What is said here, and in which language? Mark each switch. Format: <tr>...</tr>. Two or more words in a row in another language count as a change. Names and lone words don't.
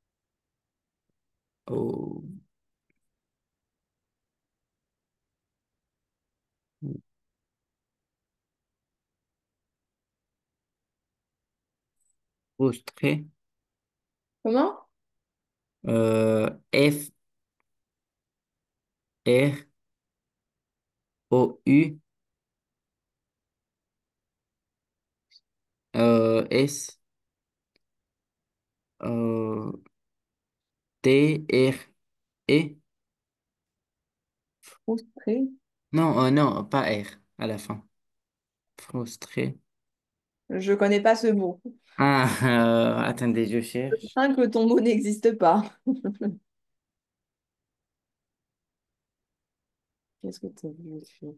<fr>euh, frustré, Comment? F-R-O-U, S, euh, T-R-E, Frustré. non, non, pas R, à la fin, frustré. Je connais pas ce mot. Ah, attendez, je Je cherche. crains que ton mot n'existe pas. Qu'est-ce que tu as vu écrire?</fr>